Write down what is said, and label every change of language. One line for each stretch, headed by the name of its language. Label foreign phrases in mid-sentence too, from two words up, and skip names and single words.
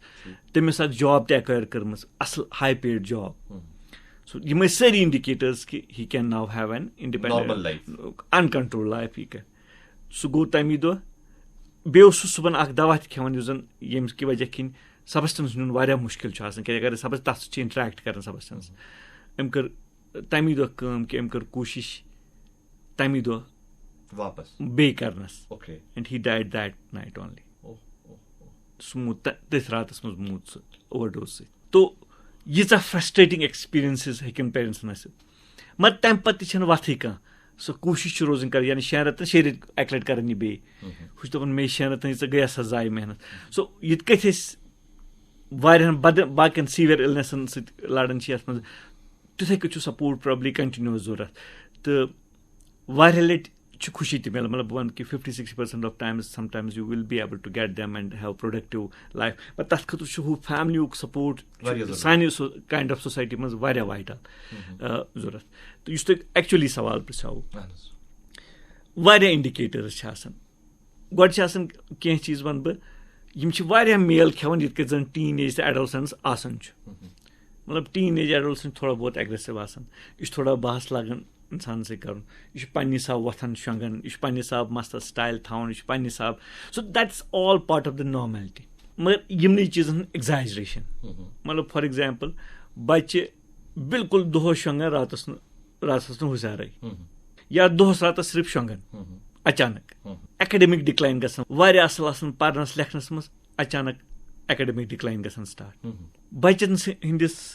Kashmiri: تٔمِس اکھ جاب تہِ ایکویر کٔرمٕژ اصل
English: high paid job
Kashmiri: سو یِم ٲسۍ سٲری انڈِکیٹٲرٕس کہِ
English: he can now have an independent in control life
Kashmiri: یہِ کرِ سُہ گوٚو تمی دۄہ بیٚیہِ اوس سُہ صُبحن اکھ دوا تہِ کھٮ۪وان یُس زن ییٚمہِ کہِ وجہ کِنۍ سبسٹنس نیُن واریاہ مُشکِل چھُ آسان کیازِ اگر سبس تتھ سۭتۍ چھِ انٹریکٹ کران سبسٹنس أمۍ کٔر تَمی دۄہ کٲم کہِ أمۍ کٔر کوٗشِش تَمی دۄہ واپس بیٚیہِ کَرنَس اوکے
English: and he died that night only
Kashmiri: سُہ موٗد تٔتھۍ راتَس منٛز موٗد سُہ اوٚور ڈوز سۭتۍ تو ییٖژاہ
English: frustrating experiences
Kashmiri: ہیٚکن پیرَنٹسَن ٲسِتھ مگر تَمہِ پَتہٕ تہِ چھَنہٕ وَتھٕے کانٛہہ سۄ کوٗشِش چھِ روزٕنۍ کَرٕنۍ یعنی 6 رٮ۪تَن 6 رٮ۪تۍ اَکہِ لَٹہِ کَرٕنۍ یہِ بیٚیہِ ہُہ چھُ دَپان مے 6 رٮ۪تَن ژےٚ گٔیے سا ضایہِ محنت سو یِتھ کٔٹھۍ أسۍ واریاہَن باقٕیَن
English: severe illnesses
Kashmiri: سۭتۍ لَڑان چھِ یَتھ منٛز تِتھَے کٔنۍ چھُ
English: support probably continuous
Kashmiri: ضوٚرَتھ تہٕ واریاہ لَٹہِ چھِ خوشی تہِ مِلان مطلب بہٕ وَنہٕ کہِ
English: 50-60% of times some times you will be able to get them and have productive life
Kashmiri: پَتہٕ تَتھ خٲطرٕ چھُ ہُہ فیملیُک سپوٹ سانہِ
English: kind of society
Kashmiri: منٛز واریاہ وایٹَل ضوٚرَتھ تہٕ یُس تۄہہِ ایٚکچُؤلی سوال پِرٛژھاوُ واریاہ اِنڈِکیٹٲرٕز چھِ آسان گۄڈٕ چھِ آسان کینٛہہ چیٖز وَنہٕ بہٕ یِم چھِ واریاہ میل کھٮ۪وان یِتھ کٔنۍ زَن
English: teen age
Kashmiri: تہٕ ایڈولسَنٕس آسان چھُ مطلب
English: teen age adolescence
Kashmiri: چھُ تھوڑا بہت ایٚگریسِو آسان یہِ چھُ تھوڑا بحث لَگان اِنسان سۭتۍ کَرُن یہِ چھُ پنٛنہِ حِساب وۄتھان شۄنٛگان یہِ چھُ پنٛنہِ حِساب مَستَس سٹایل تھاوان یہِ چھُ پنٛنہِ حِساب
English: so that is all part of the normality
Kashmiri: مگر یِمنٕے چیٖزَن ہُنٛد ایٚگزیجریشَن مطلب
English: for example
Kashmiri: بَچہِ بِلکُل دۄہَس شۄنٛگان راتَس نہٕ ہُشارَے یا دۄہَس راتَس صرف شۄنٛگان اچانک
English: academic decline
Kashmiri: گژھان واریاہ اَصٕل آسان پَرنَس لیکھنَس منٛز اچانک
English: academic decline
Kashmiri: گژھان سٹاٹ بَچَن ہٕنٛدِس